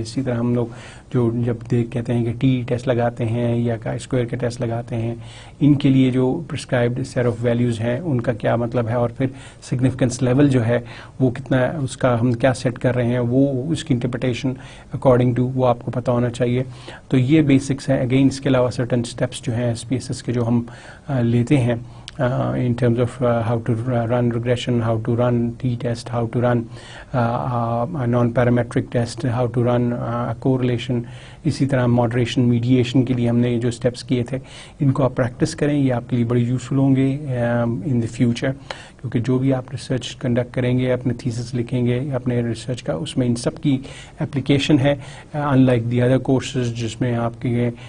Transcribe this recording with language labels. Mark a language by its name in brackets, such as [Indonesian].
[Urdu] اسی طرح ہم لوگ جو جب کہتے ہیں کہ T ٹیسٹ لگاتے ہیں یا اسکوائر کے ٹیسٹ لگاتے ہیں, ان کے لیے جو [English] prescribed set of values [Urdu] ہیں ان کا کیا مطلب ہے, اور پھر سگنیفیکنس لیول جو ہے وہ کتنا, اس کا ہم کیا سیٹ کر رہے ہیں, وہ اس کی انٹرپریٹیشن [English] according to [Urdu] وہ آپ کو پتہ ہونا چاہیے. تو یہ بیسکس ہیں. اگین اس کے علاوہ سرٹن اسٹیپس جو ہیں SPSS کے جو ہم لیتے ہیں [English] in terms of how to run regression, how to run t-test, how to run a non-parametric test, how to run a correlation. [Urdu] اسی طرح ماڈریشن میڈیشن کے لیے ہم نے جو اسٹیپس کیے تھے ان کو آپ پریکٹس کریں, یہ آپ کے لیے بڑی یوزفل ہوں گے [English] in the future, [Urdu] کیونکہ جو بھی آپ ریسرچ کنڈکٹ کریں گے, اپنے تھیسس لکھیں گے اپنے ریسرچ کا, اس میں ان سب کی اپلیکیشن ہے. [English] unlike the other courses [Urdu] جس میں آپ کے